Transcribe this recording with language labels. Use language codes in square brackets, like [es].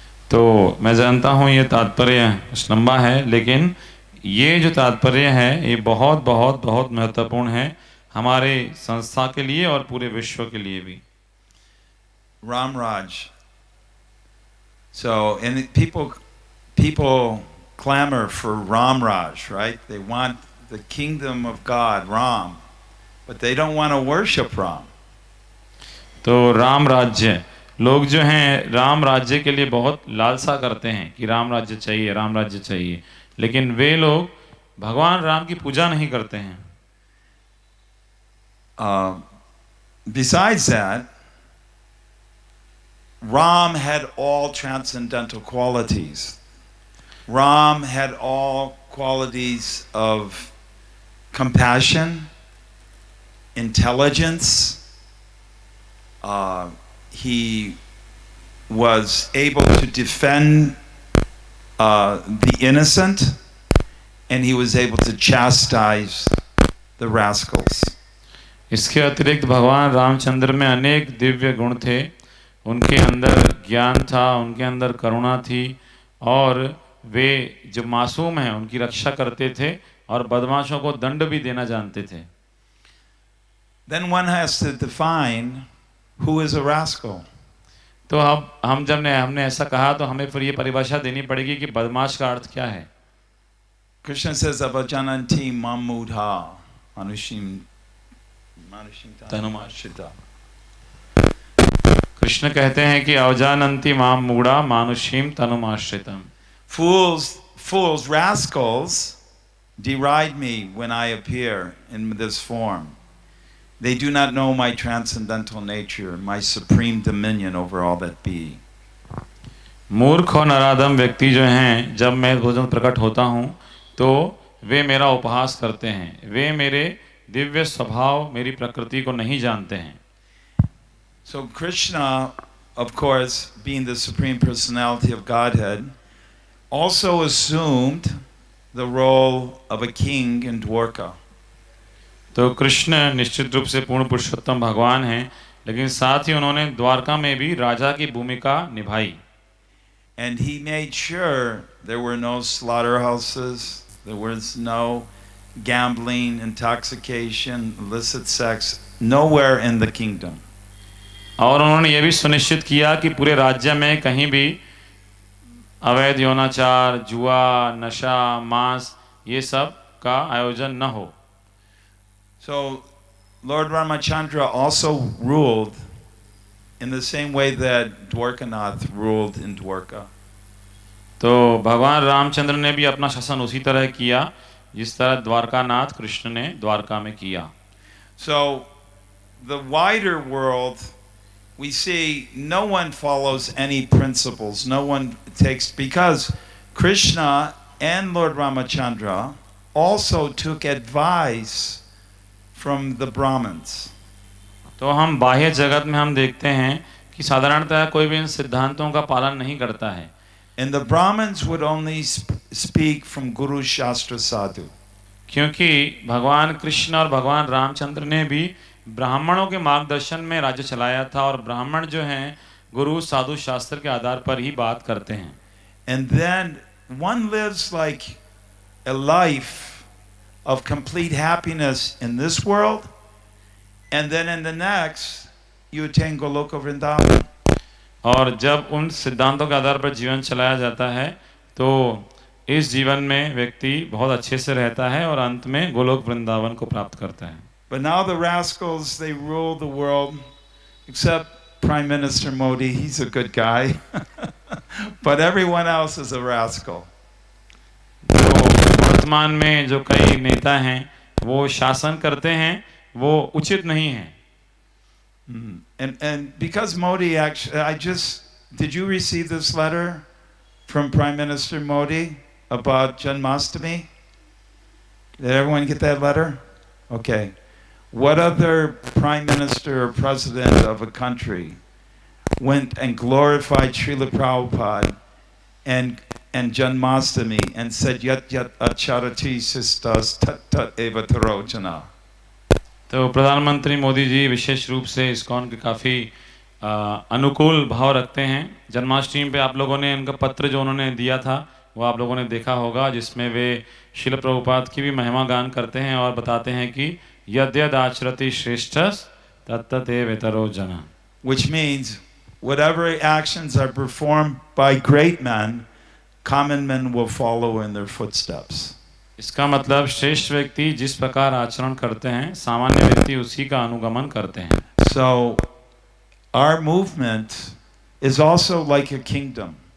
[hi] तो मैं जानता हूँ ये तात्पर्य कुछ लंबा है, लेकिन ये जो तात्पर्य है ये बहुत बहुत बहुत महत्वपूर्ण है हमारे संस्था के लिए और पूरे विश्व के लिए भी। [en] Ram Raj. So, and people clamor for Ram Raj, right? They want the kingdom of God, Ram, but they don't want to worship Ram. [hi] तो राम राज्य, लोग जो हैं राम राज्य के लिए बहुत लालसा करते हैं कि राम राज्य चाहिए, राम राज्य चाहिए, लेकिन वे लोग भगवान राम की पूजा नहीं करते हैं। [en] Besides that, Ram had all transcendental qualities. Ram had all qualities of compassion, intelligence. He was able to defend the innocent, and he was able to chastise the rascals. [hi] इसके अतिरिक्त भगवान रामचंद्र में अनेक दिव्य गुण थे। उनके अंदर ज्ञान था, उनके अंदर करुणा थी, और वे जो मासूम हैं उनकी रक्षा करते थे और बदमाशों को दंड भी देना जानते थे। [en] Then one has to define who is a rascal. [hi] तो अब हमने ऐसा कहा तो हमें फिर ये परिभाषा देनी पड़ेगी कि बदमाश का अर्थ क्या है। [en] Krishna says, [sa] "Avajananti mamudha manushim tanumashita." [hi] Krishna कहते हैं कि [sa] अवजानन्ति माम मूढ़ा मानुषीम तनुमाश्रितम। [en] Fools, rascals deride me when I appear in this form. They do not know my transcendental nature, my supreme dominion over all that be. [hi] मूर्ख और नराधम व्यक्ति जो हैं, जब मैं भोजन प्रकट होता हूँ तो वे मेरा उपहास करते हैं। वे मेरे दिव्य स्वभाव, मेरी प्रकृति को नहीं जानते हैं। [en] So Krishna, of course, being the Supreme Personality of Godhead, also assumed the role of a king in Dwarka. [hi] तो कृष्ण निश्चित रूप से पूर्ण पुरुषोत्तम भगवान हैं, लेकिन साथ ही उन्होंने द्वारका में भी राजा की भूमिका निभाई। [en] And he made sure there were no slaughterhouses, there was no gambling, intoxication, illicit sex, nowhere in the kingdom. [hi] और उन्होंने ये भी सुनिश्चित किया कि पूरे राज्य में कहीं भी अवैध यौनाचार, जुआ, नशा, मांस, ये सब का आयोजन न हो। [en] So Lord Ramachandra also ruled in the same way that Dwarkanath ruled in Dwarka. [hi] तो भगवान रामचंद्र ने भी अपना शासन उसी तरह किया जिस तरह द्वारकानाथ कृष्ण ने द्वारका में किया। [en] So the wider world, we see no one follows any principles, no one takes, because Krishna and Lord Ramachandra also took advice from the Brahmins. [hi] तो हम बाह्य जगत में हम देखते हैं कि साधारणतः कोई भी इन सिद्धांतों का पालन नहीं करता है। [en] And the Brahmins would only speak from Guru Shastra Sadhu. [hi] क्योंकि भगवान कृष्ण और भगवान रामचंद्र ने भी ब्राह्मणों के मार्गदर्शन में राज्य चलाया था, और ब्राह्मण जो हैं गुरु साधु शास्त्र के आधार पर ही बात करते हैं। [en] And then one lives like a life of complete happiness in this world, and then in the next you attain Goloka Vrindavan. [hi] और जब उन सिद्धांतों के आधार पर जीवन चलाया जाता है तो इस जीवन में व्यक्ति बहुत अच्छे से रहता है और अंत में गोलोक वृंदावन को प्राप्त करता है। [en] But now the rascals, they rule the world, except Prime Minister Modi, he's a good guy. But everyone else is a rascal. [hi] तो वर्तमान में जो कई नेता हैं वो शासन करते हैं वो उचित नहीं है. [en] And because Modi actually, did you receive this letter from Prime Minister Modi about Janmashtami? Did everyone get that letter? Okay. What other prime minister or president of a country went and glorified Srila Prabhupada and Janmashtami and said [sa] yat yat acharati sistas tat tat eva tarojana? [hi] तो प्रधानमंत्री मोदी जी विशेष रूप से ISKCON के काफ़ी अनुकूल भाव रखते हैं. जन्माष्टमी पे आप लोगों ने उनका पत्र जो उन्होंने दिया था वो आप लोगों ने देखा होगा, जिसमें वे श्रील प्रभुपाद की भी महिमा गान करते हैं और बताते हैं कि [sa] यद्यद आचरति श्रेष्ठस तत्तते वेतरो जना. [en] Which means whatever actions are performed by great men, common men will follow in their footsteps. [hi] इसका मतलब श्रेष्ठ व्यक्ति जिस प्रकार आचरण करते हैं सामान्य व्यक्ति उसी का अनुगमन करते हैं. [en] So our movement is also like a kingdom.